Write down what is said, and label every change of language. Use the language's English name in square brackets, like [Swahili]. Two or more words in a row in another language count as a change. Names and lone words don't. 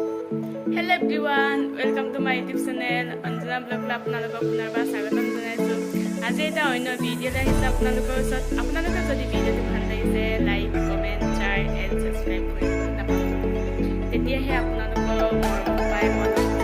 [English] Hello everyone, welcome to my YouTube channel. [Assamese] অঞ্জনা vlog লৈ আপোনালোকক পুনৰবাৰ স্বাগতম জনাইছোঁ। আজি এটা অন্য ভিডিঅ' লৈ হাজিৰ আপোনালোকৰ ওচৰত আপোনালোকে যদি ভিডিঅ'টো ভাল লাগিছে [English] like, comment, share and subscribe [Assamese] কৰি নাপাহৰিব. তেতিয়াহে আপোনালোকৰ মৰম পাই মন